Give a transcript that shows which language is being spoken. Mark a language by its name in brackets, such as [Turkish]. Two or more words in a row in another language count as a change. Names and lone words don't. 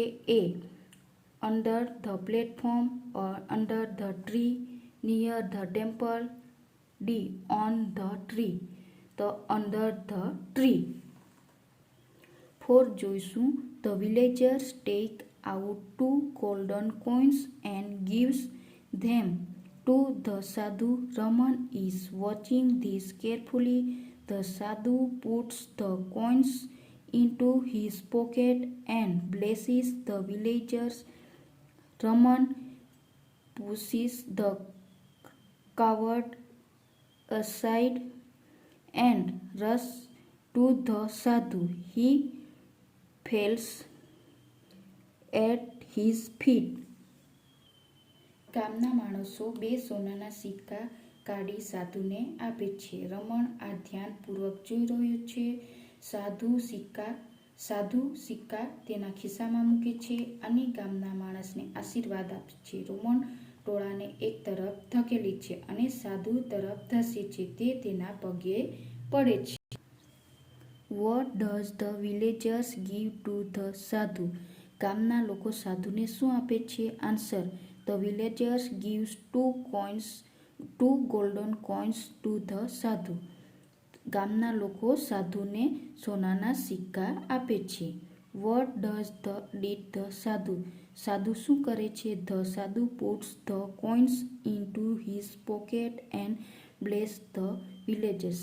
[English] a under the platform, under the tree, near the temple. D on the tree. તો under the tree. 4 જોઈશું. the villagers take out 2 golden coins and gives them to the sadhu. Raman is watching this carefully. The sadhu puts the coins into his pocket and blesses the villagers. Raman pushes the coward aside and rushes to the sadhu. He falls at his feet. [Gujarati] ગામના માણસો 2 સોનાના સિક્કા કાઢી સાધુને આપે છે. રમણ આ ધ્યાનપૂર્વક જોઈ રહ્યો છે. સાધુ સિક્કા તેના ખિસ્સામાં મૂકે છે અને ગામના માણસને આશીર્વાદ આપે છે. રમણ ટોળાને એક તરફ ધકેલે છે અને સાધુ તરફ ધસે છે. તે તેના પગે પડે છે. [English] what does the villagers give to the sadhu. [Gujarati] ગામના લોકો સાધુને શું આપે છે? [English] answer the villagers gives 2 golden coins to the સાધુ. [Gujarati] ગામના લોકો સાધુને સોનાના સિક્કા આપે છે. [English] what did the sadhu. [Gujarati] સાધુ શું કરે છે? [English] the sadhu puts the coins into his pocket and bless the villagers.